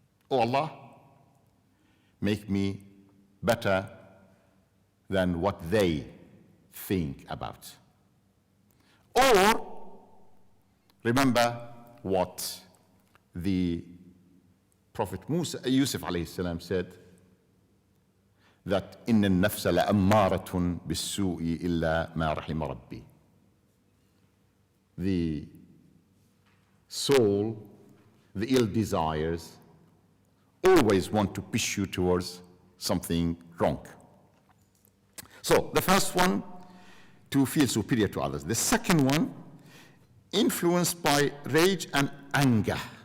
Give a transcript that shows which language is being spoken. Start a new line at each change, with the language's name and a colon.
English: Oh Allah, make me better than what they think about. Or remember what the Prophet Yusuf alayhi salam said, that
Arabic: إن النفس لأمارة بالسوء إلا ما رحم ربي.
English: The soul, the ill desires, always want to push you towards something wrong. So the first one, to feel superior to others. The second one, influenced by rage and anger.